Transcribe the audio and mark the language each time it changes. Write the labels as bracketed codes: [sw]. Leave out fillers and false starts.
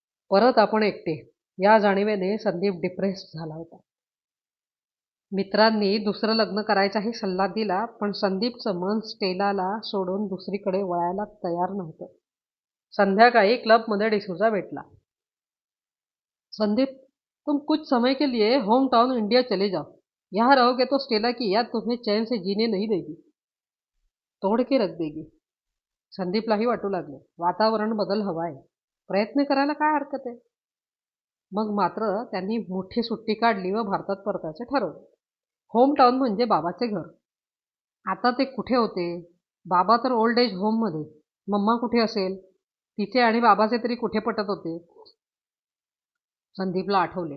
[mr] परत आपण एकटे या जाणीवेने संदीप डिप्रेस झाला होता. मित्रांनी दुसरं लग्न करायचाही सल्ला दिला, पण संदीपचं मन स्टेलाला सोडून दुसरीकडे वळायला तयार नव्हतं. संध्याकाळी क्लबमध्ये डिसूजा भेटला. [hi] संदीप, तुम कुछ समय के लिए होम टाउन इंडिया चले जाओ. यहाँ रहोगे तो स्टेला की याद तुम्हें चैन से जीने नहीं देगी, तोड़ के रख देगी. [mr] संदीपलाही वाटू लागले वातावरण बदल हवा आहे. प्रयत्न करायला काय हरकत आहे? मग मात्र त्यांनी मोठी सुट्टी काढली व भारतात परतायचं ठरवलं. होम टाउन म्हणजे बाबाचे घर. आता ते कुठे होते? बाबा तर ओल्ड एज होममध्ये. मम्मा कुठे असेल? तिचे आणि बाबाचे तरी कुठे पटत होते? संदीपला आठवले.